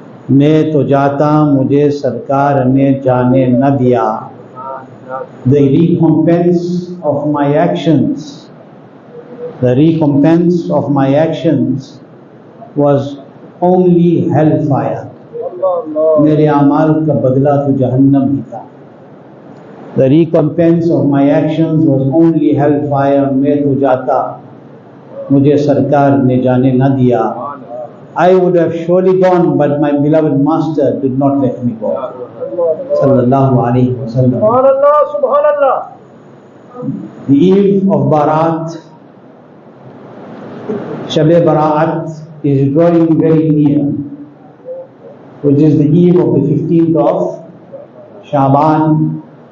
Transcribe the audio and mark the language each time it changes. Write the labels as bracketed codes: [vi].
[hi] मैं तो जाता मुझे सरकार ने जाने न दिया. [en] The recompense of my actions, the recompense of my actions was only hellfire. [hi] मेरे अमाल का बदला तो जहन्नम ही था. [en] The recompense of my actions was only hellfire. [hi] मैं तो जाता मुझे सरकार ने जाने न दिया. [en] I would have surely gone, but my beloved master did not let me go. [ar] Sallallahu alaihi wasallam. Subhanallah, subhanallah. [en] The eve of Barat, Shab-e Baraat, is drawing very near, which is the eve of the 15th of Shaban.